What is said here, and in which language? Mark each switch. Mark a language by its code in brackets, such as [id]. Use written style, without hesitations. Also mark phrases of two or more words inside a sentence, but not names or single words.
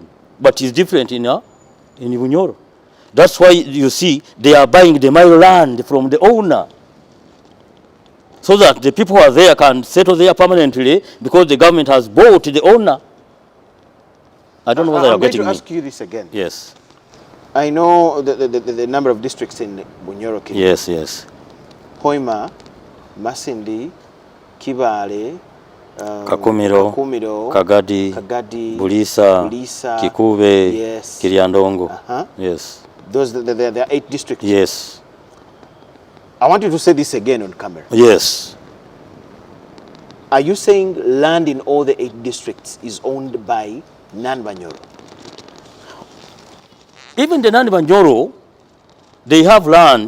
[en] But it's different in Bunyoro. That's why you see they are buying the mile land from the owner, so that the people who are there can settle there permanently, because the government has bought the owner. I don't know whether you're getting me. I'm going to ask you this again. Yes. I know the number of districts in Bunyoro. Yes, yes. Hoima, Masindi, Kibale, Kakumiro, Kagadi, Bulisa, Kikube, yes. Kiryandongo. Yes. There are 8 districts. Yes. I want you to say this again on camera. Yes. Are you saying land in all the 8 districts is owned by non-Bunyoro? Even the non-Bunyoro, they have land.